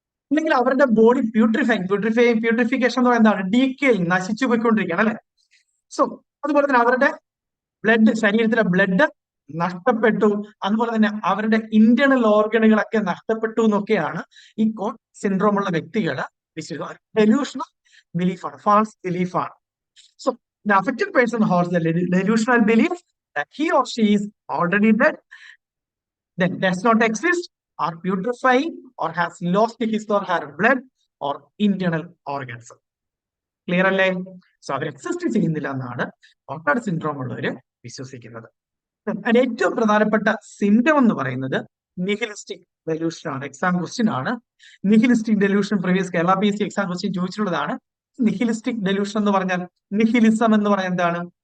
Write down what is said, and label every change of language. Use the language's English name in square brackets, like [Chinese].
[Malayalam] അല്ലെങ്കിൽ അവരുടെ ബോഡി പ്യൂട്രിഫിക്കേഷൻ എന്ന് പറയുന്നത് ഡീക്കേയിങ്, നശിച്ചു പോയിക്കൊണ്ടിരിക്കുകയാണ് അല്ലെ. സോ അതുപോലെ തന്നെ അവരുടെ ശരീരത്തിലെ ബ്ലഡ് നഷ്ടപ്പെട്ടു, അതുപോലെ തന്നെ അവരുടെ ഇന്റേണൽ ഓർഗനുകളൊക്കെ നഷ്ടപ്പെട്ടു എന്നൊക്കെയാണ് ഈ കോട്ട് സിൻഡ്രോം ഉള്ള വ്യക്തികൾ delusional ബിലീഫാണ്, false ബിലീഫാണ്. [English] So the affected person has the delusional belief that he or she is already dead, that does not exist, or putrefying, or has lost his or her blood or internal organs. [Malayalam] Clear അല്ലേ? So അവർ exist ചെയ്യുന്നില്ല എന്നാണ് കോട്ടാർഡ് syndrome ഉള്ളവര് വിശ്വസിക്കുന്നത്. ഏറ്റവും പ്രധാനപ്പെട്ട symptom എന്ന് പറയുന്നത് നിഹിലിസ്റ്റിക് delusion ആണ്. എക്സാം ക്വസ്റ്റ്യൻ ആണ്. നിഹിലിസ്റ്റിക് delusion previous Kerala PSC exam question ചോദിച്ചിട്ടുള്ളതാണ്. നിഹിലിസ്റ്റിക് delusion എന്ന് പറഞ്ഞാൽ, നിഹിലിസം എന്ന് പറഞ്ഞാൽ എന്താണ്?